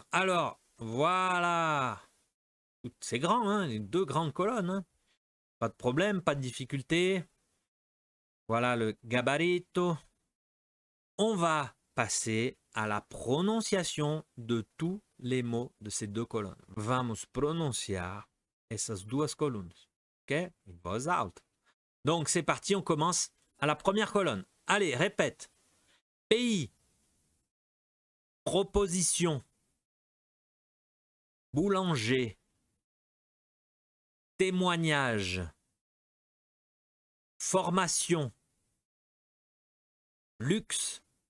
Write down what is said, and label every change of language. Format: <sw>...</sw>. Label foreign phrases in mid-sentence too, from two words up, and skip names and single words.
<fr>Alors, voilà. C'est grand, hein, les deux grandes colonnes. Hein. Pas de problème, pas de difficulté. Voilà le gabarito. On va passer à la prononciation de tous les mots de ces deux colonnes.</fr> <pt>Vamos pronunciar essas duas colunas. Ok? Em voz alta.</pt> <fr>Donc c'est parti, on commence à la première colonne. Allez, répète. Pays. Proposition. Boulanger. Témoignage. Formation. Luxe.</fr>